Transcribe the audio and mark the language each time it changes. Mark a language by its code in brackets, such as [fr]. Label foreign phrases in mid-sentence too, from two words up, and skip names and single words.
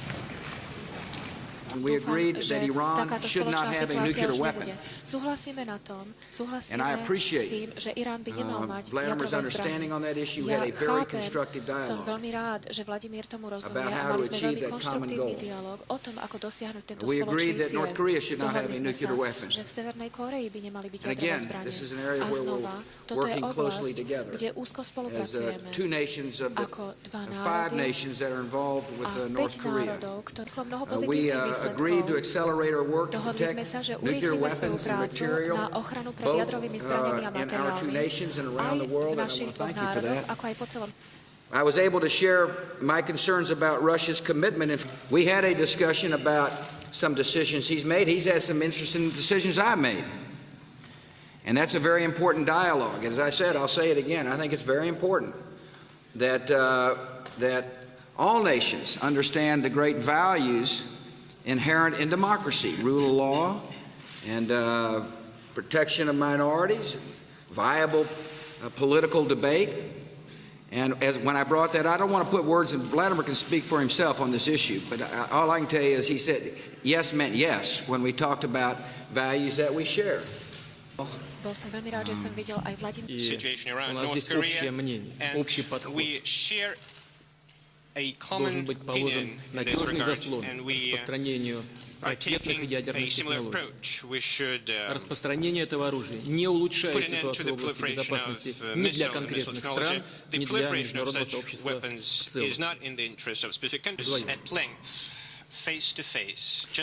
[en] We agreed that Iran should not have a nuclear weapon. [sk] Súhlasíme na tom, [en] And I appreciate [sk] s tým, že Irán by nemal mať [en] Vladimir's [sk] jadrové [en] understanding [sk] zbrane. [en] on that issue. We [sk] Ja [en] had a very [sk] chápem, [en] constructive [sk] som [en] dialogue [sk] veľmi rád, že Vladimír tomu rozumie [en] about [sk] a [en] how [sk] mali [en] to [sk] sme [en] achieve [sk] veľmi [en] that common [sk] konštruktívny [en] goal. [sk] dialog o tom, ako dosiahnuť tento [en] We [sk] spoločný [en] agreed that [sk] cieľ. [en] North Korea should not have a [sk] Dohodli sme [en] nuclear [sk] sa, [en] weapon. [sk] že v Severnej Kórei by nemali byť [en] And [sk] jadrové [en] again, [sk] zbrane. [en] this is an area [sk] A [en] where we're [sk] znova, toto je [en] working closely [sk] oblasť, [en] together [sk] kde úzko [en] as [sk] spolupracujeme. [en] two nations of the [sk] Ako dva [en] five [sk] národy [en] nations that are involved with [sk] a [en] North [sk] 5 [en] Korea. [sk] národov, ktoré mnoho [en] We [sk] pozitívnych [en] agreed to [sk] výsledkov. [en] accelerate our work to [sk] Dohodli sme [en] protect [sk] sa, že [en] nuclear [sk] urýchlime svoju [en] weapons and [sk] prácu [en] material [sk] na ochranu pred [en] both [sk] jadrovými zbraniami a [en] in our two [sk] materiálmi [en] nations and [sk] aj [en] around the world, [sk] v [en] and I [sk] našich [en] want to [sk] dvoch [en] thank you for [sk] národoch, [en] that. [sk] ako aj po celom. [en] I was able to share my concerns about Russia's commitment. We had a discussion about some decisions he's made. He's had some interesting decisions I've made. And that's a very important dialogue. As I said, I'll say it again, I think it's very important that, that all nations understand the great values inherent in democracy, rule of law, and protection of minorities, viable political debate. And when I brought that, I don't want to put words in, Vladimir can speak for himself on this issue, but all I can tell you is he said yes meant yes when we talked about values that we share. [sk] Bol som veľmi rád, že som videl aj Vladimír. [ru] И у нас здесь общее мнение, общий подход. Должен быть положен надежный заслон распространению ракетных и ядерных технологий. Распространение этого оружия не улучшает ситуацию в области безопасности ни для конкретных стран, ни для международного сообщества в целом.